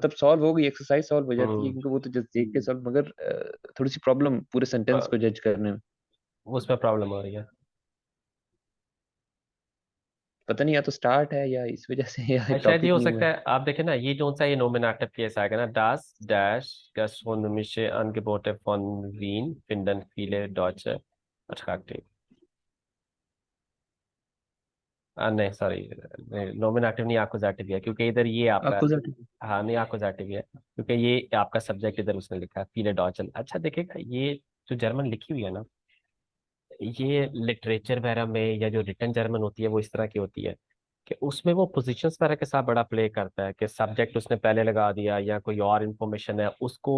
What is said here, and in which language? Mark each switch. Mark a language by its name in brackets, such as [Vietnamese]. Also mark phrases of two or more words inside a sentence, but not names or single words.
[Hindi] मतलब सॉल्व हो गई, [English] exercise solve [Hindi] हो जाती है हम्म। क्योंकि वो तो जस्ट देख के सॉल्व, मगर थोड़ी सी प्रॉब्लम पूरे सेंटेंस अ, को जज करने में। उसमें प्रॉब्लम हो रही है। पता नहीं, या तो स्टार्ट है या इस वजह से या शायद ये टॉपिक हो नहीं हुआ सकता है। है, आप देखें ना, ये जो सा ये [English] nominative case [Hindi] आएगा ना, [German] das gastronomische Angebote von Wien finden viele Deutsche attraktiv. [Hindi] नहीं सॉरी, नोमिनेटिव नहीं, एक्कुजेटिव है, क्योंकि इधर ये आपका। एक्यूजेटिव। हाँ नहीं, एक्कुजेटिव है, क्योंकि ये आपका सब्जेक्ट इधर उसने लिखा है [German] viele Deutschen. [Hindi] अच्छा देखिएगा, ये जो जर्मन लिखी हुई है ना, ये लिटरेचर वगैरह में या जो [English] written German [Hindi] होती है वो इस तरह की होती है कि उसमें वो पोजीशंस वगैरह के साथ बड़ा प्ले करता है, कि सब्जेक्ट उसने पहले लगा दिया या कोई और इन्फॉर्मेशन है उसको।